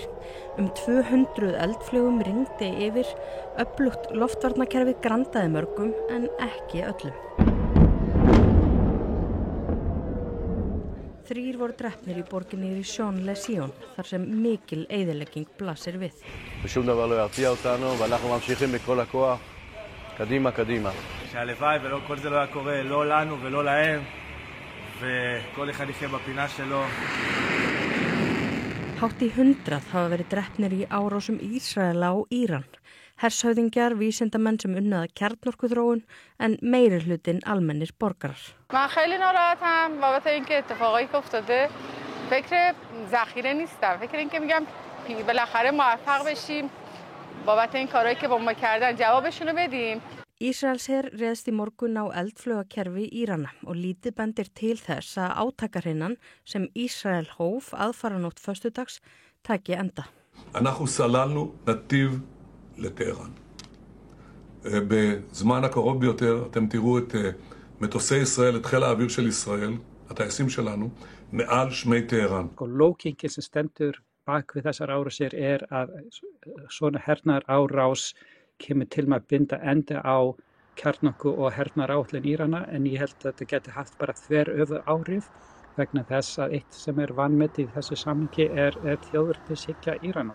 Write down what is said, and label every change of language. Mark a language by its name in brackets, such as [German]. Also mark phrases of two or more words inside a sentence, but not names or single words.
[Icelandic] 200 eldflaugum rigndi yfir, öflugt loftvarnakerfi grandaði mörgum en ekki öllum. 3 voru drepnir í borginni Rishon LeZion, þar sem mikil eyðilegging blasir við. [Hebrew] ושום דבר לא ירתיע אותנו ואנחנו ממשיכים בכל הכוח. קדימה, קדימה. שהלוואי וכל זה לא היה קורה, לא לנו ולא להם. וכל אחד יחיה בפינה שלו. [Icelandic] Hátt í 100 hafa verið drepnir í árásum Ísraela og Íran. Hershöfðingjar, vísindamenn sem unnu að kjarnorkuþróun en meirihlutinn almennir borgarar. [Persian] من خیلی ناراحتم بابت اینکه اتفاقایی که افتاده. فکر ذخیره نیستم. فکر اینکه میگم بالاخره موفق بشیم. بابت این کارهایی که با ما کردن جوابشون رو بدیم. [Icelandic] Ísraelsher réðst í morgun á eldflaugakerfi Írana og lítið bendir til þess að átakarhinnan sem Ísrael hóf aðfaranótt föstudags taki enda. [Hebrew] אנחנו סללנו נתיב לטהרן. בזמן הקרוב ביותר אתם תראו את מטוסי ישראל, את חיל האוויר של ישראל, הטייסים שלנו, מעל שמי טהרן. [Icelandic] Lógíkin sem stendur bak við þessar árásir að svona hernaðarárás kemur til með að binda enda á kjarnorku og hernaðaráætlun Írana, en ég held að þetta geti haft bara þveröfuð áhrif vegna þess að eitt sem vanmetið í þessu samhengi er þjóðernishyggja Írana.